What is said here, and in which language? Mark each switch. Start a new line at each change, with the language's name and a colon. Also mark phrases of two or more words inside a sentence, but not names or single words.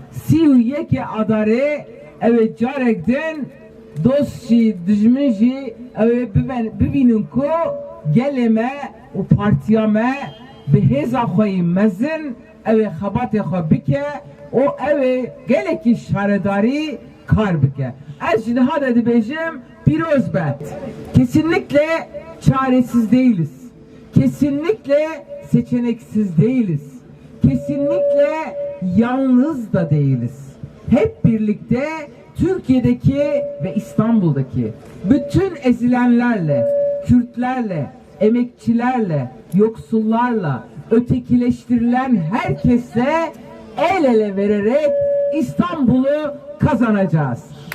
Kurdish: 31 adarê ew carek din dost jî dijmin jî ew bibînin ku gelê me û partiya me bi hêza xwe yî mezin ew xebatê xwe bike û ew gelekî şaredarî kar bike. Ez jî niha de dibêjim pîroz be.
Turkish: Kesinlikle çaresiz değiliz. Kesinlikle seçeneksiz değiliz. Kesinlikle yalnız da değiliz. Hep birlikte Türkiye'deki ve İstanbul'daki bütün ezilenlerle, Kürtlerle, emekçilerle, yoksullarla, ötekileştirilen herkesle el ele vererek İstanbul'u kazanacağız.